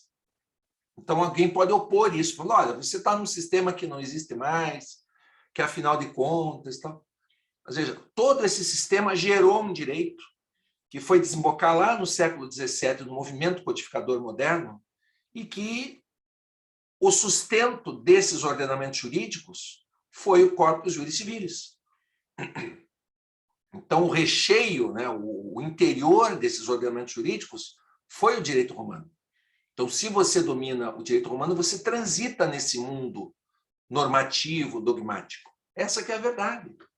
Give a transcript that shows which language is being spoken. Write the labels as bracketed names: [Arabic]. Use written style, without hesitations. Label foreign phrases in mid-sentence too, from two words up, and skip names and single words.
[Portuguese] Então, alguém pode opor isso. Falar, olha, você está num sistema que não existe mais, que afinal de contas... Tal. Ou seja, todo esse sistema gerou um direito que foi desembocar lá no século XVII no movimento codificador moderno e que o sustento desses ordenamentos jurídicos foi o [Latin] corpus juris civilis. [Portuguese] Então, o recheio, né, o interior desses ordenamentos jurídicos foi o direito romano. Então, se você domina o direito romano, você transita nesse mundo normativo, dogmático. Essa que é a verdade.